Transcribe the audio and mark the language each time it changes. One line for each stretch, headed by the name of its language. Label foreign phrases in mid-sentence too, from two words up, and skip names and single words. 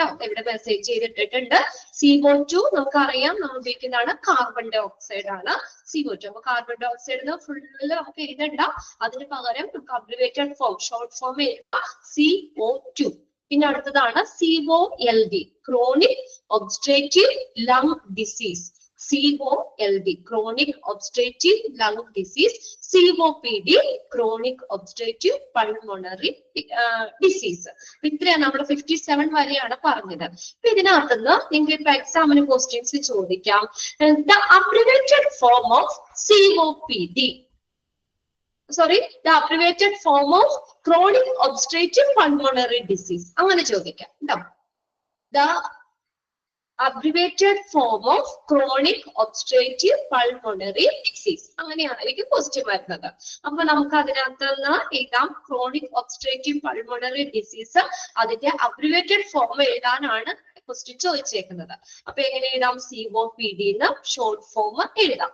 Malayalam: ഇവിടെ മെസ്സേജ് ചെയ്തിട്ടിട്ടുണ്ട്. CO2 നമുക്കറിയാം, നമ്മൾ ഉപയോഗിക്കുന്നതാണ്
English: carbon dioxide
Malayalam: ആണ് CO2. അപ്പൊ
English: carbon dioxide
Malayalam: ഫുള്ള് നമുക്ക് എഴുതണ്ട, അതിന് പകരം നമുക്ക്
English: abbreviated form, short form
Malayalam: എഴുതാം, CO2. പിന്നെ അടുത്തതാണ് COLD,
English: chronic obstructive lung disease. COLD, chronic obstructive lung disease. COPD, chronic obstructive pulmonary disease.
Malayalam: ഇത്രയാണ് നമ്മൾ 57 വരെയാണ് പറഞ്ഞത്. അപ്പൊ ഇതിനകത്തുനിന്ന് നിങ്ങൾക്ക് ഇപ്പൊ
English: exam questions
Malayalam: ചോദിക്കാം.
English: The abbreviated form of COPD. The abbreviated form of chronic obstructive pulmonary disease.
Malayalam: അങ്ങനെ ചോദിക്കാം കേട്ടോ.
English: The abbreviated form of chronic obstructive pulmonary disease.
Malayalam: അങ്ങനെയാണ് എനിക്ക് ക്വസ്റ്റ്യൻ വരുന്നത്. അപ്പൊ നമുക്ക് അതിനകത്ത് നിന്ന് എഴുതാം
English: chronic obstructive pulmonary disease.
Malayalam: അതിന്റെ
English: abbreviated form
Malayalam: എഴുതാനാണ് ക്വസ്റ്റ്യൻ ചോദിച്ചേക്കുന്നത്. അപ്പൊ എങ്ങനെ എഴുതാം? COPD എന്ന്
English: short form
Malayalam: എഴുതാം.